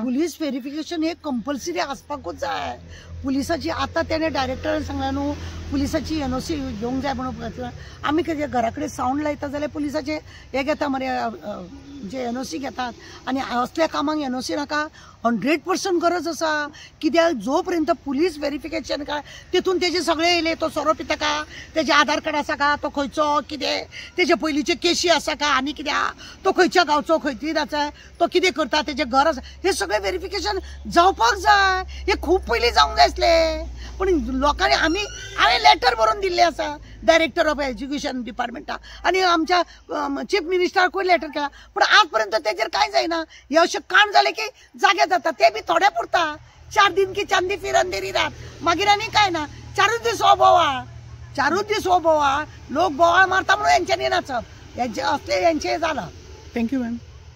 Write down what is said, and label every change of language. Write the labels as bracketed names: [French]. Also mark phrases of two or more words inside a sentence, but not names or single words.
[English] police verification [Konkani] हे कंपल्सरी आसपाकूच जाय. पुलिसाची आतां तेणे डायरेक्टरान सांगला न्हू पुलिसाची एनओसी घेवंक जाय म्हणून. आमी कितें घरा कडेन सावंड लायता जाल्यार पुलिसाचे हे घेता मरे, जे एनओसी घेतात. आनी असल्या कामाक एनओसी नाका, 100% गरज आसा. कित्याक जो पर्यंत [English] police verification [Konkani] काय तितून तेजे सगळे येयले, तो सोरो पिता का, तेजे आधार कार्ड आसा का, तो खंयचो कितें, तेजे पयलींचे केशी आसा का, आनी कित्याक तो खंयच्या गांवचो, खंयची आसा, तो कितें करता, तेजे घर आसा, हे सगळे व्हेरिफिकेशन जावपाक जाय. हे खूब पयलीं जावंक जाय आसले. पण लोकांनी हांवें लेटर बरोवन दिल्लें आसा [English] director of education departmentाक [Konkani] आनी आमच्या चीफ मिनिस्टराकूय लेटर केला, पण आज पर्यंत तेजेर कांय जायना. हे अशें काण जालें की जागे जाता, ते बी थोडे पुरता. [Hindi] 4 दिन की चांदी फिर अंधेरी रात, [Konkani] मागीर आनी कांय ना. 4 दीस हो बोवाळ, 4 दीस हो बोवाळ, लोक बोवाळ मारता म्हणून हेंच्यांनी नाचप, हेंचे असले हेंचे जाला. [English] thank you ma'am.